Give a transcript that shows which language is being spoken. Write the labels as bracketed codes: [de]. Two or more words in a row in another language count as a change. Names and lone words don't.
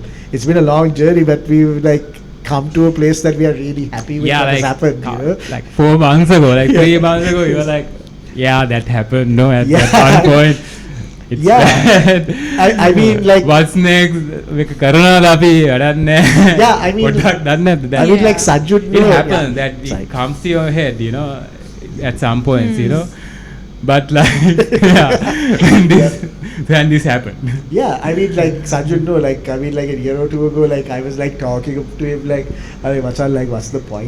[en] It's been a long journey, but we've like come to a place that we are really happy with what has happened. Like 4 months ago, like Yeah. 3 months ago, you were like, yeah, that happened. No, at Yeah. that one point, it's Yeah. bad. I mean, like- what's next? Karuna [si] අපි වැඩන්නේ. [en] Yeah, I mean- [si] පොඩ්ඩක් දන්නේ නැද්ද? [en] I mean, Yeah. like Sajud, It happens yeah. that it Sorry. comes to your head, at some points, But like, when this happened. Yeah, I mean, like Sanju, no, like I mean, like a year or two ago, like I was like talking to him, like, I mean, Machan, like, what's the point?